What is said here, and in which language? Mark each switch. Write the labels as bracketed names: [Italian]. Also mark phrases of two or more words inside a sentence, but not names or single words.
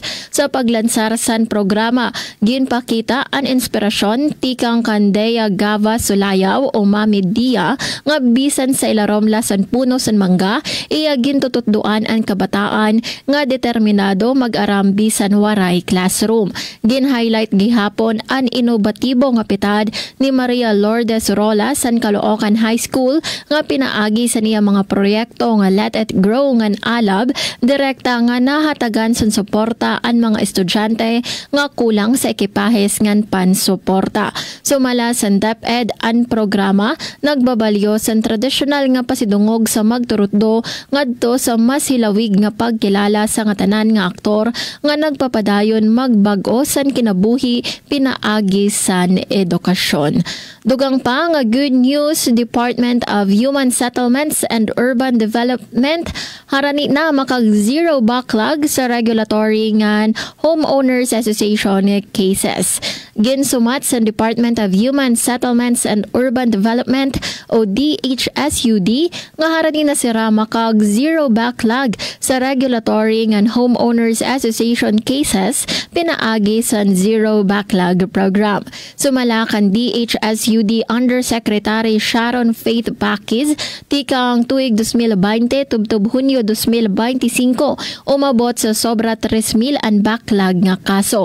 [Waray] Sa paglansar san programa, ginpakita ang inspirasyon tikang Candea Gava Sulayaw o Mami Dia nga bisan sa ilarom lasan puno san mangga, iya gintututduan ang kabataan nga determinado mag-aram bisan waray classroom. Gin-highlight gihapon ang inobatibo nga pitad ni Maria Lourdes Rola san Caloocan High School nga pinaagi sa niya mga proyekto nga Let It Grow ngan alab, direkta nga nahatagan san suporta ang mga estudyante nga kulang sa ekipahes ngan pansuporta. Sumala san DepEd ang programa nagbabalyo san tradisyonal nga pasidungog sa magturutdo ngadto sa mas hilawig nga pagkilala sa nga tanan nga aktor nga nagpapadayon magbag-o san kinabuhi pinaagi san edukasyon. Dugang pa nga [English] good news, [Waray] Department of Human Settlements and Urban Development harani na makag- [English] zero backlog [Waray] sa regulatory ngan [English] Homeowners Association cases. [Waray] Ginsumat sa Department of Human Settlements and Urban Development o DHSUD nga harani na sira makag- [English] zero backlog [Waray] sa regulatory ngan [English] Homeowners Association cases [Waray] pinaagi sa Zero Backlog Program. Sumalakan DHSUD Undersecretary Sharon Faith Pakis tikang tuig 2020 tubtob Hunyo 2025 umabot sa sobra 3,000 ang backlog nga kaso.